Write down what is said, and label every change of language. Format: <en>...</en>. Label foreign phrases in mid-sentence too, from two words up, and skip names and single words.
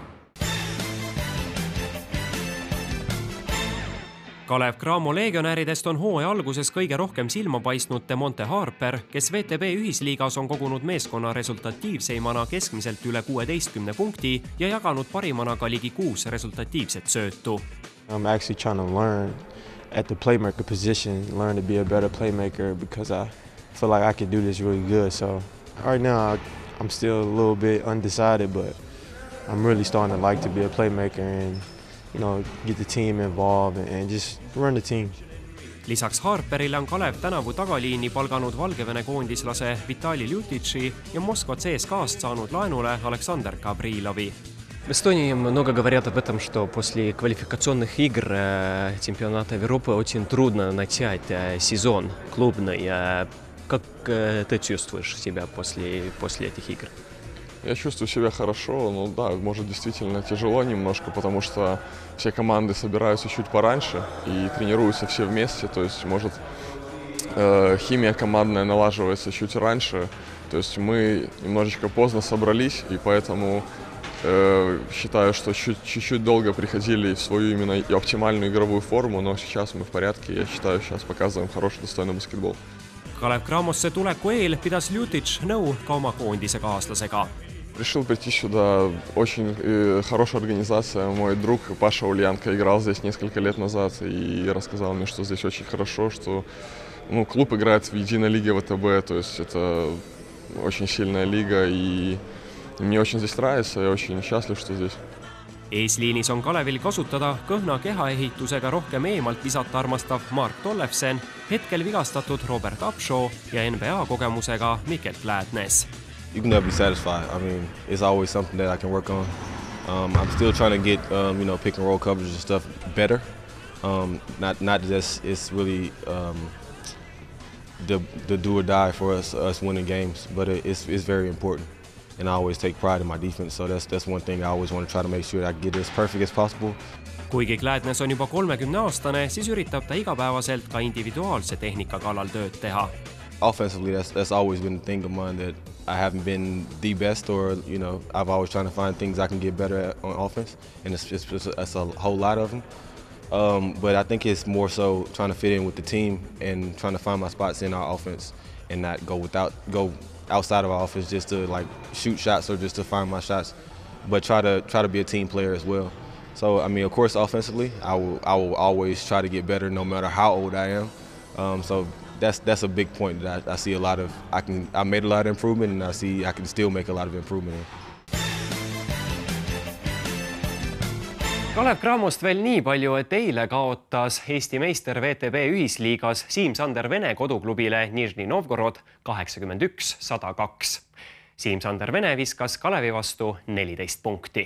<et>Kalev Cramo legionäridest on hooaja alguses kõige rohkem silma paistnud Demonte Harper, kes VTB ühisliigas on kogunud meeskonna resultatiivseimana keskmiselt üle 16 punkti ja jaganud parimana ka ligi 6 resultatiivset söötu.</et> <en>I'm actually trying to learn at the playmaker position, learn to be a better playmaker because I feel like I can do this really good. So right now I'm still a little bit undecided, but I'm really starting to like to be a playmaker and get the team involved and just run the team.</en> <et>Lisaks Harperile on Kalev tänavu tagaliini palganud Valgevene koondislase Vitali Ljutici ja Moskva CSKA-st saanud laenule Aleksander Gavrilovi.</et> <ru>В Эстонии много говорят об этом, что после квалификационных игр чемпионата Европы очень трудно начать сезон клубный. Как ты чувствуешь себя после этих игр? Я чувствую себя хорошо, но да, может действительно тяжело немножко, потому что все команды собираются чуть пораньше и тренируются все вместе, то есть может химия командная налаживается чуть раньше, то есть мы немножечко поздно собрались, и поэтому считаю, что чуть-чуть долго приходили в свою именно оптимальную игровую форму, но сейчас мы в порядке, я считаю, сейчас показываем хороший, достойный баскетбол.</ru> <et>Kalev Cramosse tuleku eel pidas Ljutic nõu ka oma koondise kaaslasega.</et> <ru>Решил прийти сюда. Очень хорошая организация. Мой друг Паша Ульянко играл здесь несколько лет назад и рассказал мне, что здесь очень хорошо, что клуб играет в единой лиге ВТБ, то есть это очень сильная лига, и мне очень здесь нравится, я очень счастлив, что здесь.</ru> <et>Eesliinis on Kalevil kasutada kõhna kehaehitusega rohkem eemalt visata armastav Mark Tollefsen, hetkel vigastatud Robert Upshaw ja NBA kogemusega Mikkel Läädnes.</et> <en>You can never be satisfied. I mean, it's always something that I can work on. I'm still trying to get, pick and roll coverage and stuff better. Not just it's really the do or die for us winning games, but it's very important. And I always take pride in my defense, so that's one thing I always want to try to make sure that I get as perfect as possible.</en> <et>Kuigi Läädnes on juba 30-aastane, siis üritab ta igapäevaselt ka individuaalse tehnika kallal tööd teha.</et> <en>Offensively, that's always been the thing of mine that I haven't been the best, or I've always trying to find things I can get better at on offense, and it's a whole lot of them. But I think it's more so trying to fit in with the team and trying to find my spots in our offense and not go outside of our offense just to shoot shots or just to find my shots, but try to be a team player as well. So I mean, of course, offensively, I will always try to get better no matter how old I am. So that's a big point that I see a lot of. I made a lot of improvement, and I see I can still make a lot of improvement in.</en> <et>Kalev Cramost veel nii palju, et eile kaotas Eesti meister VTB ühisliigas Siim-Sander Vene koduklubile Nižni Novgorod 81-102. Siim-Sander Vene viskas Kalevi vastu 14 punkti.</et>